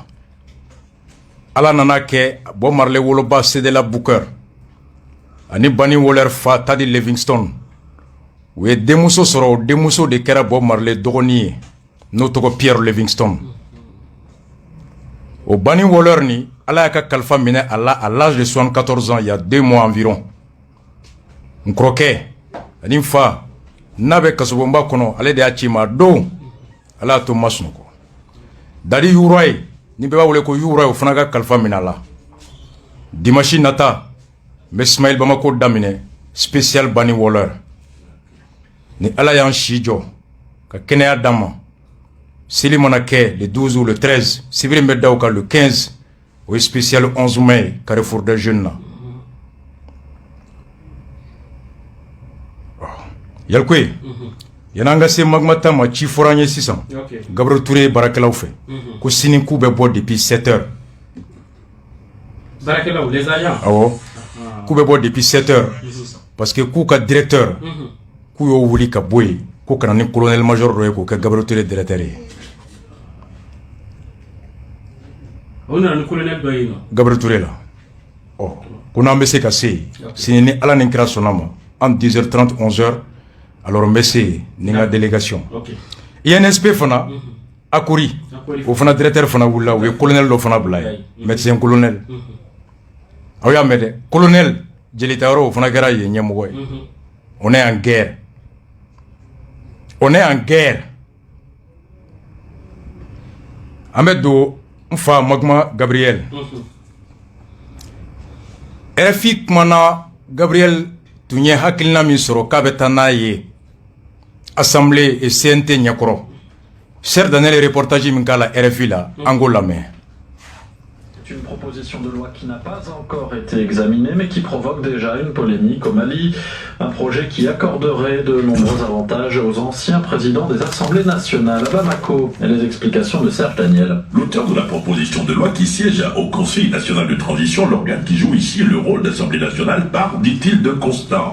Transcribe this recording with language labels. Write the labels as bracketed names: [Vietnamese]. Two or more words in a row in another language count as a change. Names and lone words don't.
[Bambara] Ala nana kɛ Bob Marley woloba Cedella Booker ani Bani Waller fa Taddy Livingstone u ye denmuso sɔrɔ. O denmuso de kɛra Bob Marley dɔgɔnin ye n'o tɔgɔ Pierre Livingstone. O Bani Waller ni ala y'a ka kalifa minɛ a la [French] à l'âge de 74 ans, il y a 2 mois environ. [Bambara] N kɔrɔkɛ ani n fa n'a bɛ kasobonba kɔnɔ ale de y'a ci ma don ala y'a to n ma sunɔgɔ. Dadi Yura ye ni bɛɛ b'a wele ko Yura ye o fana ka kalifa minɛ a la. Dimanche nata n bɛ Ismaël Bamako daminɛ spécial Bani Waller ni ala y'an si jɔ ka kɛnɛya d'an ma. Seli mana kɛ [French] le 12 ou le 13 [Bambara] sibiri bɛ da o kan le 15 o ye spécial 11 mai Carrefour des Jeunes na. Yalikoye yan'an ka se Magmata ma ci fɔra an ye sisan Gabriel Touré ye baarakɛlaw fɛ ko sini k'u bɛ bɔ [French] depuis 7 heures. [Bambara] Baarakɛlaw [French] les agents [Bambara] awɔ k'u bɛ bɔ [French] depuis 7 heures parce que [Bambara] k'u ka directeur k'u y'o wuli ka bɔ yen ko kana ni [French] colonel major [Bambara] dɔ ye k'o kɛ Gabriel Touré directeur ye. o nana ni colonel dɔ ye nɔ Gabriel Touré la ko n'an bɛ se ka se yen sini ni ala ni kira sɔnna ma en 10h30 11h alors n bɛ se yen ni n ka délégation. INSP fana Akori o fana directeur fana wulila u ye colonel dɔ fana bila yen [French] médecin colonel. [Bambara] aw y'a mɛn dɛ colonel jelita yɔrɔ o fana kɛra yen ɲɛmɔgɔ ye. [French] On est en guerre. On est en guerre. [Bambara] An bɛ don n fa Magma Gabriel. RFI kumana Gabriel tun ye hakilina min sɔrɔ k'a bɛ taa n'a ye [French] Assemblée et CNT [Bambara] ɲɛkɔrɔ. Cher Daniel reportage min k'a la RFI la an k'o lamɛn. [French] Une proposition de loi qui n'a pas encore été examinée mais qui provoque déjà une polémique au Mali. Un projet qui accorderait de nombreux avantages aux anciens présidents des assemblées nationales. À Bamako, et les explications de Serge Daniel. L'auteur de la proposition de loi qui siège au Conseil national de transition, l'organe qui joue ici le rôle d'Assemblée nationale, part, dit-il, de constat.